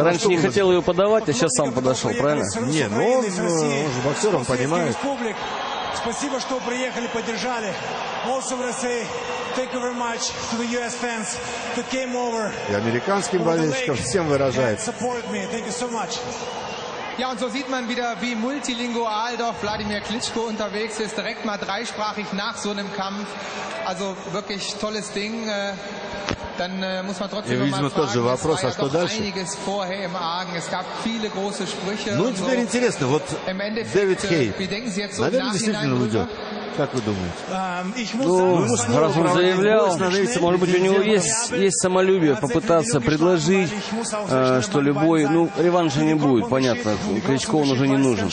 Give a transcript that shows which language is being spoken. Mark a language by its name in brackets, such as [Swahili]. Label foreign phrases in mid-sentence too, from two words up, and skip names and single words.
[Russian] раньше не хотел ее подавать, а сейчас сам подошел, правильно? Не, ну он же боксер, он понимает. Спасибо, что приехали, поддержали. И американским болельщикам всем выражает. [German] Ja, und so sieht man wieder, wie multilingual doch Wladimir Klitschko unterwegs ist. Direkt mal dreisprachig nach so einem Kampf. Also wirklich tolles Ding. Dann muss man trotzdem noch mal fragen, [Russian] вопрос, а что дальше? [German] einiges vorher im Argen. Es gab viele große Sprüche. [Russian] Ну, теперь интересно, вот Дэвид Хей, наверное, действительно уйдет. Как вы думаете? Ну, раз он заявлял, может быть, у него есть самолюбие попытаться предложить, что любой, ну, реванша не будет, понятно, Кличко он уже не нужен.